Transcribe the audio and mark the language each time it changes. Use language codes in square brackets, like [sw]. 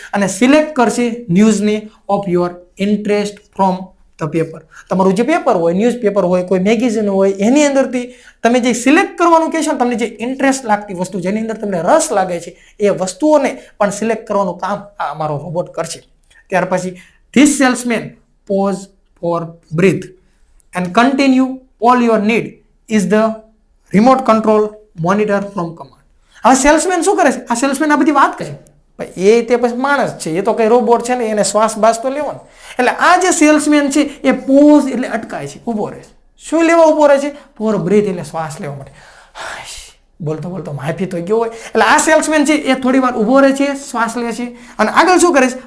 [en] અને સિલેક્ટ [gu] કરશે [en] ન્યૂઝને of your interest from the paper. [gu] તમારું જે પેપર હોય, ન્યૂઝ પેપર હોય, કોઈ મેગેઝિન હોય, એની અંદરથી તમે જે સિલેક્ટ કરવાનું કહેશો, તમને જે ઇન્ટરેસ્ટ લાગતી વસ્તુ, જેની અંદર તમને રસ લાગે છે એ વસ્તુઓને પણ સિલેક્ટ કરવાનું કામ આ અમારો રોબોટ કરશે. ત્યાર પછી [en] This salesman pause for breath and continue all your need is the remote control monitor from command. [gu] હવે સેલ્સમેન શું કરે છે? આ સેલ્સમેન આ બધી વાત કરે ભાઈ, એ તે પછી માણસ છે, એ તો કઈ રોબોટ છે ને, એને શ્વાસ બાસ તો લેવાનો. એટલે આ જે સેલ્સમેન છે એ પોઝ એટલે અટકાય છે, ઊભો રહે છે. શું લેવા ઊભો રહે છે? ફોર બ્રીથ એટલે શ્વાસ લેવા માટે. બોલતો માફી તો ગયો હોય. એટલે આ સેલ્સમેન છે એ થોડી વાર ઊભો રહે છે, શ્વાસ લે છે, અને આગળ શું કરે છે?